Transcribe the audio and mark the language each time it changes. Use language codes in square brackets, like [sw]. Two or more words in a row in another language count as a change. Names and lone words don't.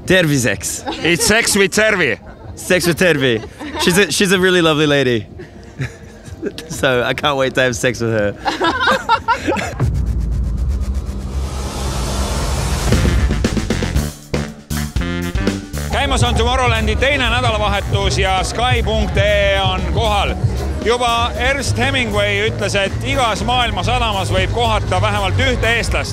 [et] Terviseks. [en] It's sex with Tervi. Sex with Tervi. She's a really lovely lady. So I can't wait to have sex with her. [et] Käimas on Tomorrowlandi teine nädalavahetus ja Sky.ee on kohal. Juba Ernest Hemingway ütles, et igas maailma sadamas võib kohata vähemalt ühte eestlast.